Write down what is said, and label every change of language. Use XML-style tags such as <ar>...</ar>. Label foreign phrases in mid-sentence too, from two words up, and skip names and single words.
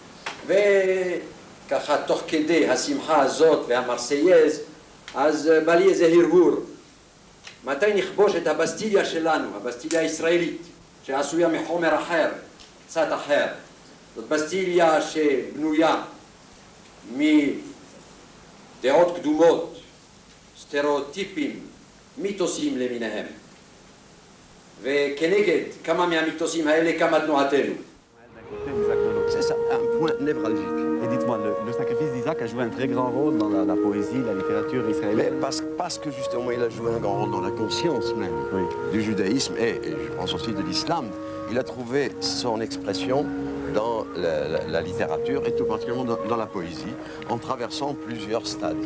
<he>וככה תוך כדי השמחה הזאת והמרסייז אז בא לי איזה הרהור מתי נכבוש את הבסטיליה שלנו, הבסטיליה הישראלית שעשויה מחומר אחר, קצת אחר. זאת בסטיליה שבנויה מדעות קדומות, סטריאוטיפים, מיתוסים למיניהם. וכנגד כמה מהמיתוסים האלה קמה תנועתנו.</he> <fr>C'est ça, un point névralgique. Et dites-moi, le sacrifice d'Isaac a joué un très grand rôle dans la poésie, la littérature israélienne. Parce que justement, il a joué un grand rôle dans la conscience même du judaïsme et je pense aussi de l'islam. Il a trouvé son expression dans la littérature et tout particulièrement dans la poésie, en traversant plusieurs stades.</fr>